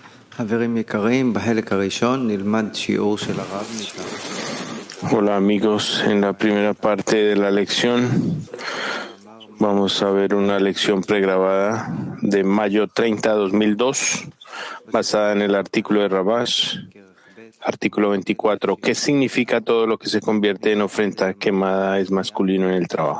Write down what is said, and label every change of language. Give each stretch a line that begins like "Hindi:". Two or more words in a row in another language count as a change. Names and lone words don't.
Hebrew: חברים יקרים, בחלק הראשון נלמד שיעור של הרב מכאן.
Spanish: Hola amigos, en la primera parte de la lección vamos a ver una lección pregrabada de mayo 30, 2002, basada en el artículo de Rabash, artículo 24. ¿Qué significa todo lo que se convierte en ofrenda quemada es masculino en el trabajo?